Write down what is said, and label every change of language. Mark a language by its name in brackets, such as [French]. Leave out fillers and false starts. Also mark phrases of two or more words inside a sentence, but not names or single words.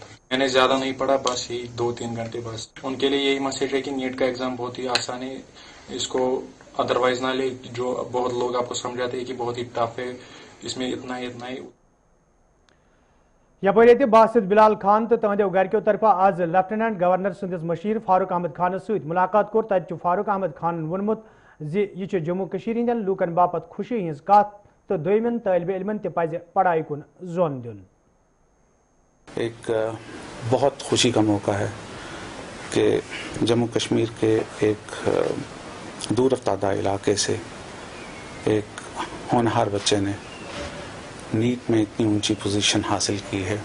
[Hindi] मैंने ज्यादा नहीं पढ़ा, बस यही 2-3 घंटे बस। उनके लिए यही मैसेज है कि नीट का एग्जाम बहुत ही आसान है, इसको अदरवाइज ना ले। जो बहुत लोग आपको समझाते हैं कि बहुत ही टफ है, इसमें इतना ही। [Kashmiri] यपर ये बासित बिलाल खान तो तहदो गरक्यों तरफा आज लेफ्टिनेंट गवर्नर सदिस मशीर फारूक अहमद खान सत मुलाकात कोर, तत फारूक अहमद खान वोनमुत यह जम्मू कशीर हंदन लूकन बापत खुशी हज कत, तो दोयमन तालिब इल्मन ते पज पढ़ाई कुन जोन दिन। [Hindi] एक बहुत खुशी का मौका है कि जम्मू कश्मीर के एक दूर अफ्तादा इलाके से एक होनहार बच्चे ने नीट में इतनी ऊंची पोजीशन हासिल की है।